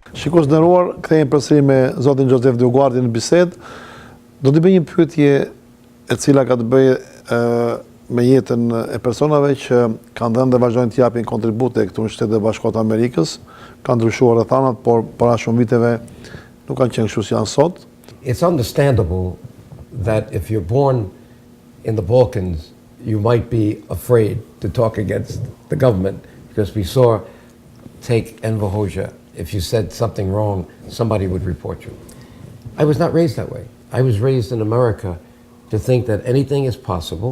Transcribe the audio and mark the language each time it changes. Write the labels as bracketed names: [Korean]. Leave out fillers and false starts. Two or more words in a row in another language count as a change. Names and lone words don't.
[Albanian] Shikues nderuar, kthehemi përsëri me zotin Joseph Dioguardi në bisedë. Do të bëj një pyetje e cila ka të bëjë me jetën e personave që kanë dhënë dhe vazhdojnë të japin kontribute këtu në Shtetet e Bashkuara të Amerikës. Kanë ndryshuar rrethanat, por para shumë viteve nuk kanë qenë kështu si janë sot. [English] It's understandable that if you're born in the Balkans, you might be afraid to talk against the government because we saw, take Enver Hoxha, if you said something wrong, somebody would report you. I was not raised that way. I was raised in America to think that anything is possible.